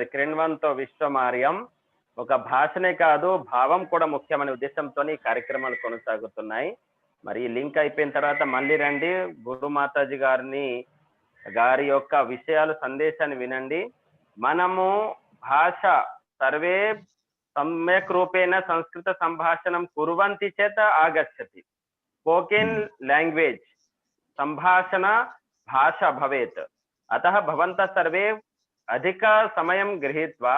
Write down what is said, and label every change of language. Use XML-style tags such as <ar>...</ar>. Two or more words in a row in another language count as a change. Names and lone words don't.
<sa>క్రిణ్వంతో విశ్వమార్యం,</sa> <te>ఒక భాషనే కాదు భావం కూడా ముఖ్యమనే ఉద్దేశంతో ఈ కార్యక్రమాలు కొనసాగుతున్నాయి. మరి ఈ లింక్ అయిపోయిన తర్వాత మళ్ళీ రండి, గురు మాతాజీ గారి యొక్క విషయాలు సందేశాన్ని వినండి. మనము భాష</te> <sa>సర్వే सम्यक् रूपेण संस्कृत सम्भाषणं कुर्वन्ति चेत् आगच्छति।</sa> <en>spoken language</en> <sa>सम्भाषण भाषा भवेत्। अतः भवन्तः सर्वे अधिक समयं गृहीत्वा</sa>